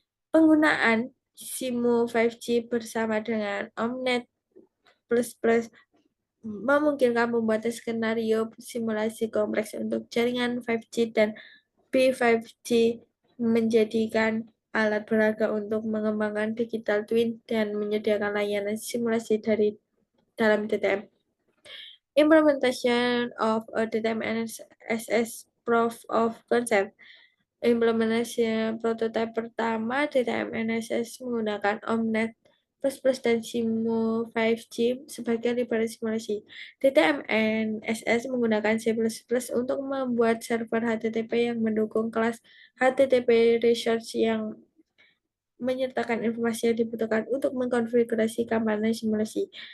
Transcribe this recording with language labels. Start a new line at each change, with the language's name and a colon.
Indonesian: Penggunaan Simu 5G bersama dengan Omnet++ memungkinkan pembuatan skenario simulasi kompleks untuk jaringan 5G dan P5G menjadikan alat berharga untuk mengembangkan digital twin dan menyediakan layanan simulasi dari dalam DTM.
English: Implementation of a DTM SS Proof of Concept.
Indonesian: Implementasi prototipe pertama DTM NSS menggunakan Omnet++ dan Simu 5G sebagai library simulasi. DTM NSS menggunakan C++ untuk membuat server HTTP yang mendukung kelas HTTP resource yang menyertakan informasi yang dibutuhkan untuk mengkonfigurasi kampanye simulasi.